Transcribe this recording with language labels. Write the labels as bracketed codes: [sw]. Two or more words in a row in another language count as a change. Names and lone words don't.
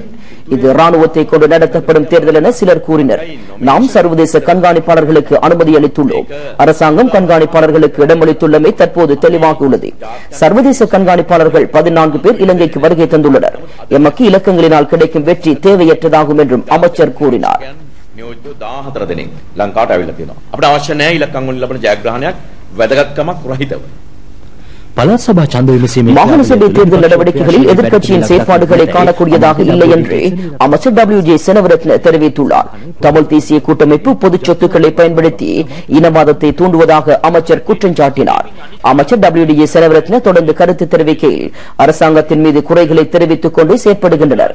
[ta] இது ராணுவத்தை கொண்டு நடத்தப்படும் தேர்தல் என சிலர் கூறினர். நாம் சர்வதேச கண்காணிப்பாளர்களுக்கு அனுமதி அளித்துள்ளோம். அரசாங்கம் கண்காணிப்பாளர்களுக்கு இடமளித்துள்ளமை தற்போது தெளிவாக உள்ளது. சர்வதேச கண்காணிப்பாளர்கள் 14 பேர் இலங்கைக்கு வருகை தந்துள்ளனர். எமக்கு இலக்கங்களினால் கிடைக்கும் வெற்றி தேவையற்றதாகும் என்றும் அமைச்சர் கூறினார். [si] නියෝජ්‍ය 14 දෙනෙක් ලංකාවට ඇවිල්ලා තියෙනවා. අපිට අවශ්‍ය නැහැ ඉලක්කම් වලින් ලැබෙන ජයග්‍රහණයක් වැදගත්කමක් රහිතව. [ta] மாகாண சபை தேர்தல் நடவடிக்கைகளில் எதிர்க்கட்சியின் செயற்பாடுகளை காணக்கூடியதாக இல்லை என்று அமைச்சர் WJ செனவரத்ன தெரிவித்துள்ளார். தமிழ் தேசிய கூட்டமைப்பு பொது சொத்துக்களை பயன்படுத்தி இனவாதத்தை தூண்டுவதாக அமைச்சர் குற்றம் சாட்டினார். அமைச்சர் WJ செனவரத்ன தொடர்ந்து கருத்து தெரிவிக்கையில், அரசாங்கத்தின் மீது குறைகளை தெரிவித்துக் கொண்டு செயற்படுகின்றனர்.